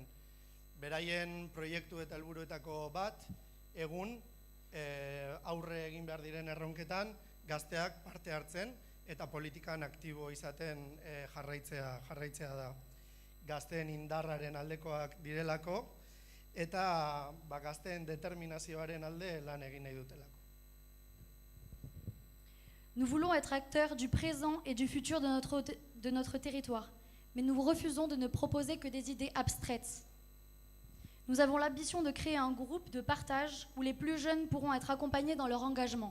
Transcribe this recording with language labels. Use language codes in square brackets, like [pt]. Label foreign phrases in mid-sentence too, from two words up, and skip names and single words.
[eu] Beraien proiektu eta helburuetako bat, egun aurre egin behar diren erronketan, gazteak parte hartzen eta politikan aktibo izaten jarraitzea da. Gazteen indarraren aldekoak direlako, eta gazteen determinazioaren alde lan egin nahi dutelako. [fr] Nous voulons être acteurs du présent et du futur de notre territoire, mais nous refusons de ne proposer que des idées abstraites. Nous avons l'ambition de créer un groupe de partage où les plus jeunes pourront être accompagnés dans leur engagement.